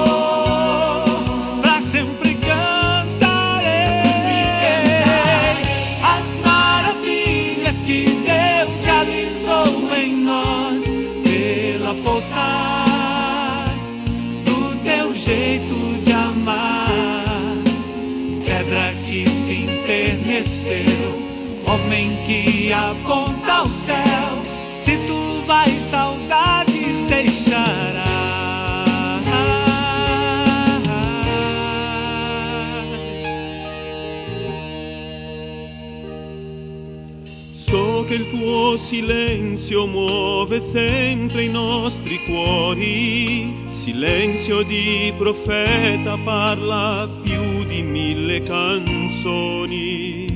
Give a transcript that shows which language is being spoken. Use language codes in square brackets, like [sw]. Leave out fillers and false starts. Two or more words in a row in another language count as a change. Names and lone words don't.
[pt] Pra sempre cantarei as maravilhas que Deus realizou em nós, pela força do teu jeito de amar, pedra que se enterneceu, homem que aponta ao céu. Se tu vais, saudades deixarás. [it] So che il tuo silenzio muove sempre i nostri cuori, silenzio di profeta parla più di 1000 canzoni.